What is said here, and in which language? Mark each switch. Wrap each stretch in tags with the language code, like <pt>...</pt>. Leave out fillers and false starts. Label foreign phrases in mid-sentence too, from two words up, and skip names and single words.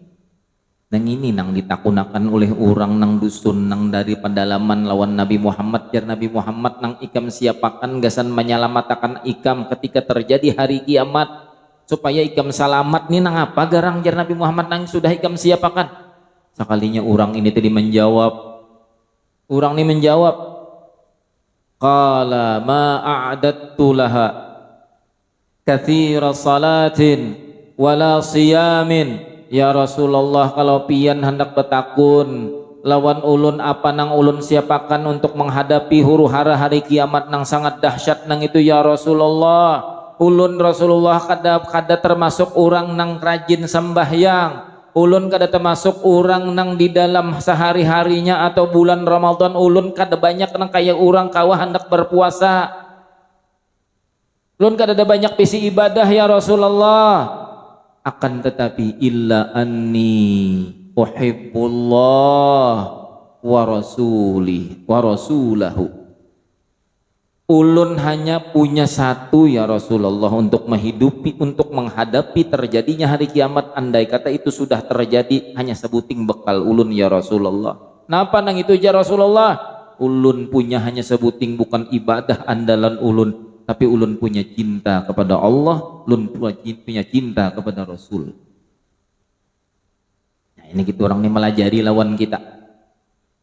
<bjn>Nang ini nang ditakunakan oleh orang nang dusun nang dari pedalaman lawan Nabi Muhammad. Jar Nabi Muhammad nang ikam siapakan gasan menyelamatakan ikam ketika terjadi hari kiamat supaya ikam selamat nih nang apa garang jar Nabi Muhammad nang sudah ikam siapakan. Sekalinya orang ini tadi menjawab,</bjn> <ar>قال ما أعددت لها كثير صلاة ولا صيام. يا رسول الله,</ar> <bjn>kalau pian hendak betakun lawan ulun apa nang ulun siapakan untuk menghadapi huru hara hari kiamat nang sangat dahsyat nang itu</bjn> <ar>يا رسول الله.</ar> <bjn>Ulun Rasulullah kada termasuk orang nang rajin sembahyang. Ulun kada termasuk orang nang di dalam sehari-harinya atau bulan Ramadan ulun kada banyak nang kayak orang kawah hendak berpuasa. Ulun kada ada banyak pisi ibadah</bjn> <ar>يا رسول الله.</ar> <bjn>Akan tetapi</bjn> <ar>إلا أني أحب الله ورسوله.</ar> <bjn>Ulun hanya punya satu</bjn> <ar>يا رسول الله</ar> <bjn>untuk menghadapi terjadinya hari kiamat. Andai kata itu sudah terjadi, hanya sebuting bekal ulun</bjn> <ar>يا رسول الله.</ar> <bjn>Napa nang itu</bjn> <ar>يا رسول الله?</ar> <bjn>Ulun punya hanya sebuting, bukan ibadah andalan ulun, tapi ulun punya cinta kepada Allah, ulun punya cinta kepada Rasul. Nah, ini kita orang ini melajari lawan kita.</bjn>